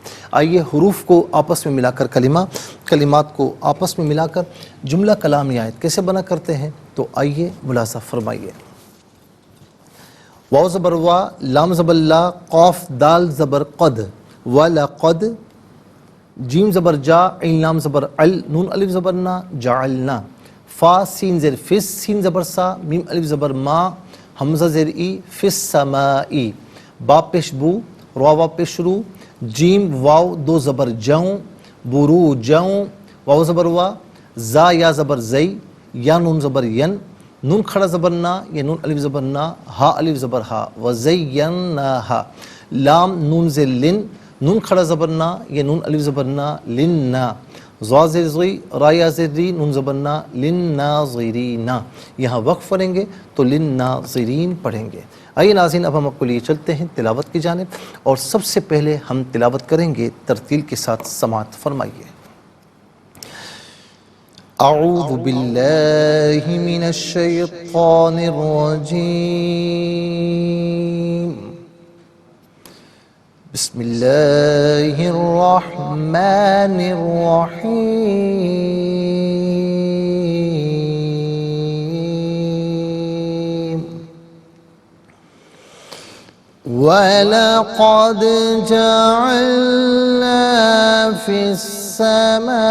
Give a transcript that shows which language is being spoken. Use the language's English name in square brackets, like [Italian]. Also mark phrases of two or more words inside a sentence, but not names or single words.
[Urdu] آئیے حروف کو آپس میں ملا کر کلمات کو آپس میں ملا کر جملہ کلام یا آیت کیسے بنا کرتے ہیں، تو آئیے ملاحظہ فرمائیے۔ واو زبر وا، لام زبر لا، قاف دال زبر قد، ولقد، جیم زبر جا، عین لام زبر عل، نون الف زبر نا، جعلنا، فا سین زیر فس، سین زبر سا، میم الف زبر ما، حمزہ زیر ای، [Arabic] فی السمائی، [Urdu] با پیش بو، را وا پیش رو، جیم واو دو زبر جوں، برو جوں، واو زبر وا، زا یا زبر زئی، یا نون زبر ین، نون کھڑا زبر نا، یا نون الف زبر نا، ہا الف زبر ہا، وزیناہا، لام نون زیر لن، نون کھڑا زبر نا، یا نون الف زبر نا، لننا، ضا زیر زی، را یا زیر ری، نون زبر نا، للناظرین، یہاں وقف پڑھیں گے تو للناظرین پڑھیں گے۔ آئیے ناظرین اب ہم آپ کو لیے چلتے ہیں تلاوت کی جانب، اور سب سے پہلے ہم تلاوت کریں گے ترتیل کے ساتھ، سماعت فرمائیے۔ [Arabic] اعوذ باللہ من الشیطان الرجیم، بسم اللہ الرحمن الرحیم، وَلَقَدْ جَعَلْنَا فِي السَّمَاءِ